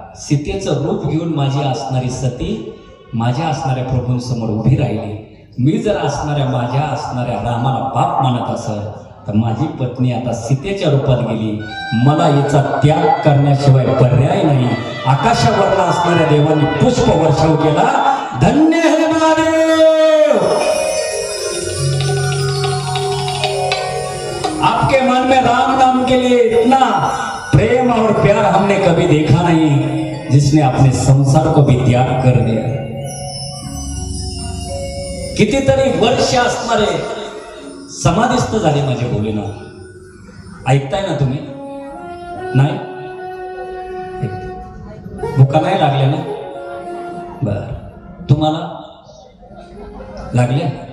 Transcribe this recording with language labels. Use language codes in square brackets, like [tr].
[mr] सीतेचं रूप घेऊन माझी असणारी सती माझ्या असणाऱ्या प्रभूंसमोर उभी राहिली. मी जर असणाऱ्या माझ्या असणाऱ्या रामाला बाप मानत असेल तर माझी पत्नी आता सीतेच्या रूपात गेली. मला याचा त्याग करण्याशिवाय पर्याय नाही. आकाशावरला असणाऱ्या देवांनी पुष्प वर्षाव केला. [hi] धन्य है महादेव, आपके मन में राम नाम के लिए इतना प्रेम और प्यार हमने कभी देखा नहीं, जिसने अपने संसार को भी त्याग कर दिया. [mr] कितीतरी वर्ष असणारे समाधिस्थ झाले माझे भोलेनाथ. ऐकताय ना तुम्ही? नाही भुका नाही लागल्या ना? बर, तुम्हाला लागल्या?